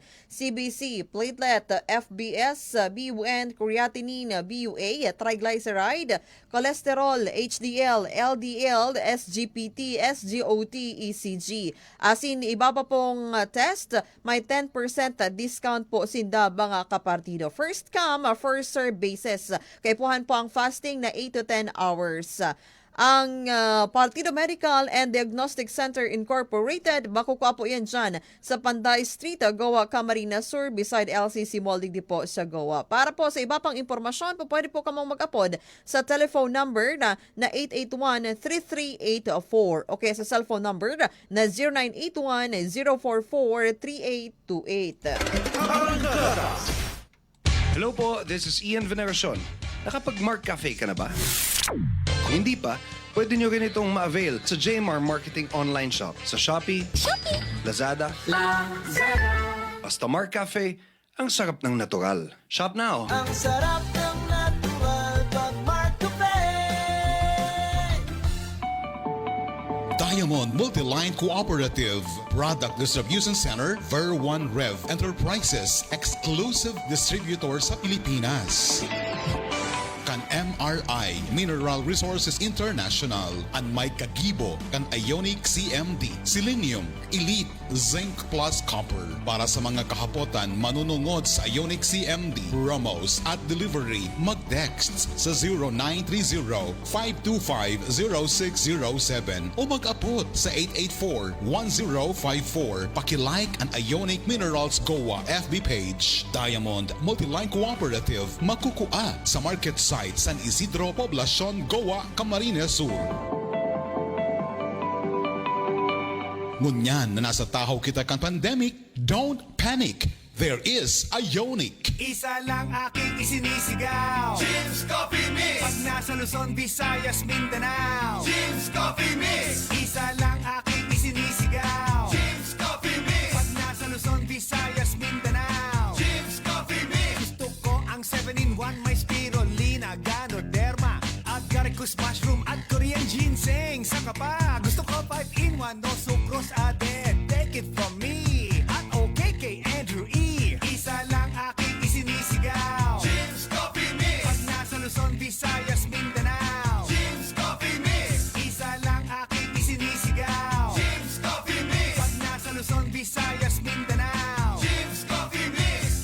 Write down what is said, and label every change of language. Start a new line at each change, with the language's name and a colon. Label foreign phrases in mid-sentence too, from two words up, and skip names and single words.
English: CBC, platelet, FBS, BUN, creatinine, BUA, triglyceride, cholesterol, HDL, LDL, SGPT, SGOT, ECG.
Bikol: Asin ibaba pong test, may 10% discount po sinda mga kapartido.
English: First come, first serve basis.
Bikol: Kaipuhan po ang fasting na
English: 8 to 10 hours.
Bikol: Ang Partido Medical and Diagnostic Center Incorporated, makukuha po yan dyan sa Panday Street, Goa, Camarines Sur, beside LCC Mall di po sa Goa. Para po sa iba pang impormasyon, pwede po kamong mag-upod sa
English: telephone number
Bikol: na 881-3384. Okay, sa
English: cellphone number
Bikol: na 0981-044-3828.
Filipino: Hello po,
English: this is Ian Veneracion.
Filipino: Nakapag-Mark Cafe ka na ba? Kung hindi pa, pwede nyo rin itong ma-avail sa JMR Marketing Online Shop sa Shopee, Lazada, basta Mark Cafe, ang sarap ng natural.
English: Shop now!
Filipino: Ang sarap ng natural pag Mark Cafe!
English: Diamond Multiline Cooperative Product Distribution Center, Ver 1 Rev Enterprises, exclusive distributor
Filipino: sa Pilipinas.
Bikol: Kan MRI Mineral Resources International, an may kagibo kan Ionic CMD, Selenium, Elite, Zinc Plus Copper. Para sa mga kahapotan manunungod sa Ionic CMD, promos at delivery, mag-text sa 0930-525-0607 o mag-upload sa 884-1054.
Filipino: Pakilike ang Ionic Minerals Goa FB page.
Bikol: Diamond Multiline Cooperative, makukua sa market site San Isidro, Poblacion, Goa, Camarines Sur. Ngunyan na nasa tahaw kita kan pandemic,
English: don't panic. There is Ionic.
Filipino: Isa lang aking isinisigaw, Jim's Coffee Mix. Pag nasa Luzon, Visayas, Mindanao, Jim's Coffee Mix. Isa lang aking isinisigaw, Jim's Coffee Mix. Pag nasa Luzon, Visayas, Mindanao, Jim's Coffee Mix. Gusto ko ang 7-in-1, may spirulina, ganoderma, agaricus mushroom at Korean ginseng. Saka pa, gusto ko 5-in-1,
English: no sucrose added. Take it from me,
Filipino: at okay kay Andrew E. Isa lang aking isinisigaw, Jim's Coffee Mix. Pag nasa Luzon, Visayas, Mindanao, Jim's Coffee Mix. Isa lang aking isinisigaw, Jim's Coffee Mix. Pag nasa Luzon, Visayas, Mindanao, Jim's Coffee Mix.